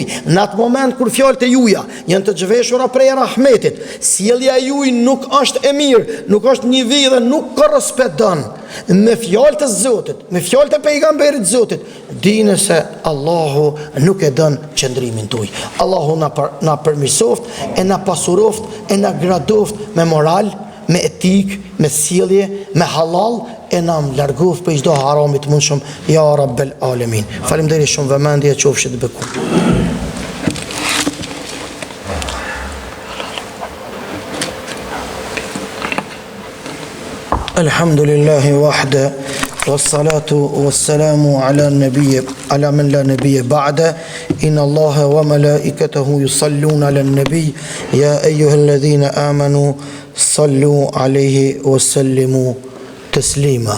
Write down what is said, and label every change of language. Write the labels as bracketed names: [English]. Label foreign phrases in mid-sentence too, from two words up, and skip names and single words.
[Albanian] Në atë moment kur fjalët e juaja janë të zhveshura prej rahmetit, sjellja juaj nuk është e mirë, nuk është një vit dhe nuk korrespondon me fjalët e Zotit, me fjalët e pejgamberit Zotit, dini se Allahu nuk e don qëndrimin tuaj. Allahu na përmirësoft, e na pasuroft, e na gradoft me moral, me etik, me sjellje, me halal, e na largoft për çdo harami të mundshëm, [Arabic] يا رب العالمين. [Albanian] Faleminderit shumë, vëmendje qofshit beku. [Arabic] الحمد لله وحده، والصلاة والسلام على من لا نبي بعده. إن الله وملائكته يصلون على النبي يا أيها الذين آمنوا صلوا عليه وسلموا تسليما.